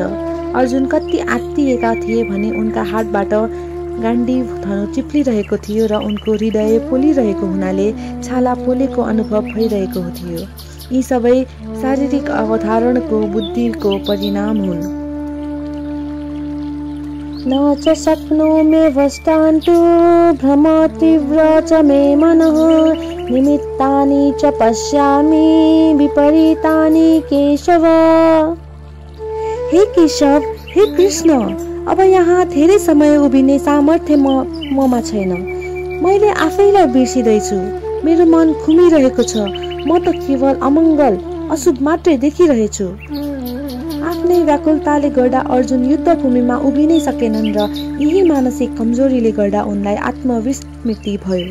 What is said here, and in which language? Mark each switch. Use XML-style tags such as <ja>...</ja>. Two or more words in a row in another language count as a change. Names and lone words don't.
<ne>अर्जुन कति आत्तिएका थिए भने उनका हातबाट गाण्डीव धनु चिप्लिरहेको थियो र उनको हृदय पोलिरहेको हुनाले छाला पोलेको अनुभव भइरहेको थियो। यी सबै शारीरिक अवधारणको बुद्धिको परिणाम हुन्।</ne> <sa>न च शक्नोमि वष्टान्तु भ्रम तीव्र च मे मनः निमित्तानि च पश्यामि विपरीतानि केशव।</sa> <ne>हे केशव, हे कृष्ण, अब यहाँ धेरै समय उभिने सामर्थ्य ममा छैन। मैले आफैलाई बिर्सिँदैछु। मेरो मन खुमिरहेको छ। म त केवल अमङ्गल अशुभ मात्रै देखिरहेछु। आफ्नै व्याकुलताले गर्दा अर्जुन युद्धभूमिमा उभिनै सकेनन् र यही मानसिक कमजोरीले गर्दा उनलाई आत्मविस्मृति भयो।</ne>